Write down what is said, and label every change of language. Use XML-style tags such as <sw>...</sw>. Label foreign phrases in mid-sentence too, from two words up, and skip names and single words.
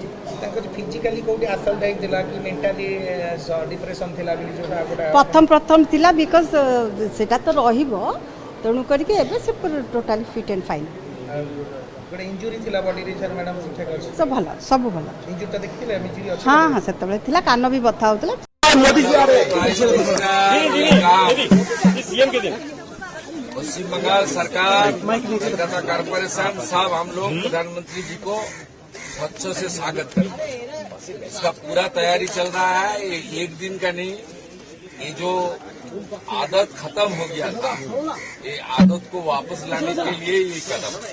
<or>ତାଙ୍କର ଫିଜିକାଲି କୋଉଠି ଆସଲ୍ଟ ହେଇଥିଲା କି</or> <en>mentally depression</en> <or>ଥିଲା ବୋଲି ଯୋଉଟା ପ୍ରଥମ ଥିଲା, ବିକଜ ସେଟା ତ ରହିବ, ତେଣୁ କରିକି ଏବେ ସେ</or> <en>totally fit and fine.</en> <or>ଗୋଟେ ଇଞ୍ଜୁରି ଥିଲା ବଡିରେ</or> <en>sir madam</en> <or>ଠିକ୍ ଅଛି? ସବୁ ଭଲ। ଇଞ୍ଜୁରିଟା ଦେଖିଥିଲେ ଇଞ୍ଜୁରି ଅଛି? ହଁ, ସେତେବେଳେ ଥିଲା, କାନ ବି ବଥା ହେଉଥିଲା।</or> <hi>पश्चिम बंगाल सरकार कोलकाता कॉरपोरेशन साहब हम लोग प्रधानमंत्री जी को बच्चों से स्वागत करते हैं। इसका पूरा तैयारी चल रहा है। ये एक दिन का नहीं, ये जो आदत खत्म हो गया था, ये आदत को वापस लाने के लिए ये कदम है।</hi>